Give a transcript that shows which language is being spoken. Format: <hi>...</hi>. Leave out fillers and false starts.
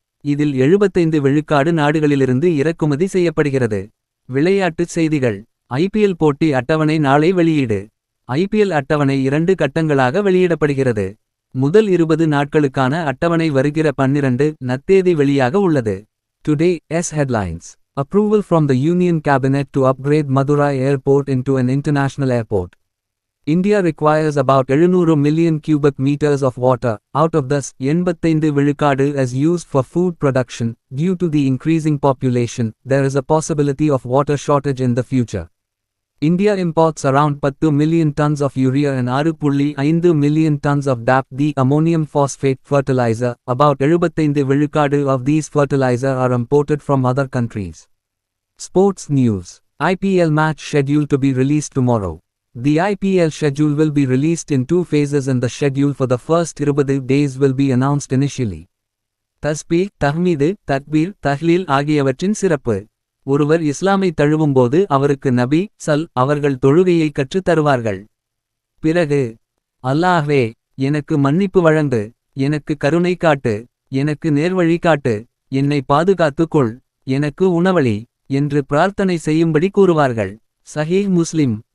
<ta>இதில் 75 விழுக்காடு நாடுகளிலிருந்து இறக்குமதி செய்யப்படுகிறது. விளையாட்டுச் செய்திகள். ஐபிஎல் போட்டி அட்டவணை நாளை வெளியீடு. ஐபிஎல் அட்டவணை 2 கட்டங்களாக வெளியிடப்படுகிறது. முதல் 20 நாட்களுக்கான அட்டவணை வருகிற 12 நத்தேதி வெளியாக உள்ளது.</ta> <en>Today's headlines. Approval from the Union Cabinet to upgrade Madurai Airport into an international airport. India requires about 700 million cubic meters of water, out of this 85 விழுக்காடு as used for food production. Due to the increasing population, there is a possibility of water shortage in the future. India imports around 10 million tons of urea and 6.5 million tons of DAP, the ammonium phosphate fertilizer. About 75 விழுக்காடு of these fertilizer are imported from other countries. Sports news. IPL match scheduled to be released tomorrow. The IPL schedule will be released in 2 phases and the schedule for the first 20 days will be announced initially.</en> <ta>தஸ்பீர் தஹ்மீது தக்பீர் தஹ்லீல் ஆகியவற்றின் சிறப்பு. ஒருவர் இஸ்லாமை தழுவும்போது அவருக்கு நபி அவர்கள் தொழுகையை கற்றுத் தருவார்கள். பிறகு அல்லாஹ்வே எனக்கு மன்னிப்பு வழங்கு, எனக்கு கருணை காட்டு, எனக்கு நேர்வழி காட்டு, என்னை பாதுகாத்துக் கொள், எனக்கு உணவளி என்று பிரார்த்தனை செய்யும்படி கூறுவார்கள். சஹீஹ் முஸ்லிம்.</ta>